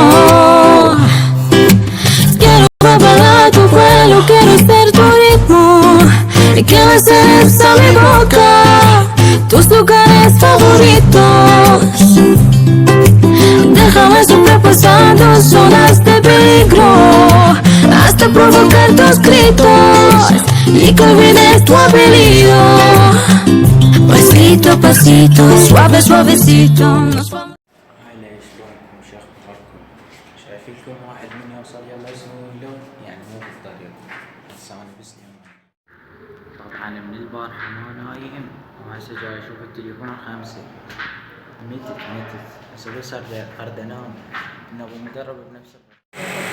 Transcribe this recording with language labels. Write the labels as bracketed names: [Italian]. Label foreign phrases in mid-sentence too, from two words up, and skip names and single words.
[Spanish] Quiero babar tu cuello, quiero ser tu ritmo, y que beses a mi boca tus lugares favoritos. Déjame sobrepasando zonas de peligro, hasta provocar tus gritos y que olvides tu apellido. Pasito a pasito, suave suavecito. [Arabic] هلا شلونكم؟ شو اخباركم؟ شايفينكم واحد من يوصل يلا يسوي لون، يعني مو بالطريق بس انا بسلم. طبعا من البارحة ما نايم، وهسه جاي اشوف التليفون 5 متت هسه بس ارد انام، نبي نقرب بنفس الوقت.